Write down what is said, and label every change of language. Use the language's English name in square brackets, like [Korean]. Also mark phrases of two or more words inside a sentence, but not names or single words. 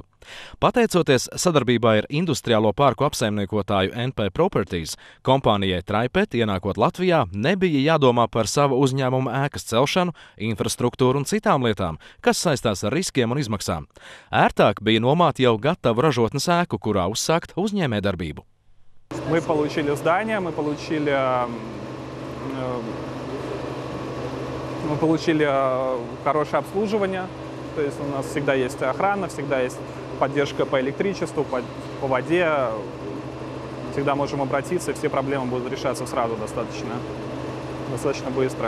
[Latvian] Pateicoties sadarbībā ar industriālo parku apsaimniekotāju NP Properties, kompānijai TRAIPET ienākot Latvijā nebija jādomā par savu uzņēmumu ēkas celšanu, infrastruktūru un citām lietām, kas saistās ar riskiem un izmaksām. Ērtāk bija nomāt jau gatavu ražotnes ēku, kurā uzsākt uzņēmējdarbību. [Russian] Мы получили здание, мы получили хорошее обслуживание, то есть у нас всегда есть охрана, всегда есть поддержка по электричеству, по воде, всегда можем обратиться, и все проблемы будут решаться сразу достаточно быстро.